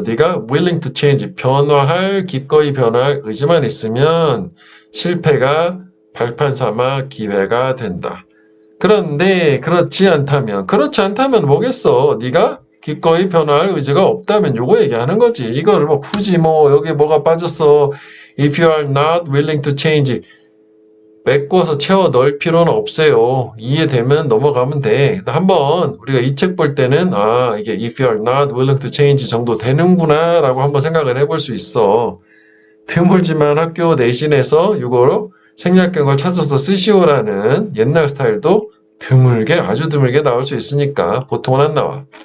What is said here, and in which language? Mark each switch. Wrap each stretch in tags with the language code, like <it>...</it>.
<ko>네가</ko> <en>willing to change,</en> <ko>변화할, 기꺼이 변화할 의지만 있으면 실패가 발판 삼아 기회가 된다. 그런데 그렇지 않다면 뭐겠어? 네가 기꺼이 변화할 의지가 없다면 요거 얘기하는 거지. 이거를 뭐 굳이 뭐 여기 뭐가 빠졌어.</ko> <en>If you are not willing to change,</en> <ko>메꿔서 채워 넣을 필요는 없어요. 이해되면 넘어가면 돼. 한번 우리가 이 책 볼 때는 이게</ko> <en>if you are not willing to change</en> <ko>정도 되는구나 라고 한번 생각을 해볼 수 있어. 드물지만 학교 내신에서 이거로 생략된 걸 찾아서 쓰시오라는 옛날 스타일도 드물게, 아주 드물게 나올 수 있으니까 보통은 안 나와.</ko>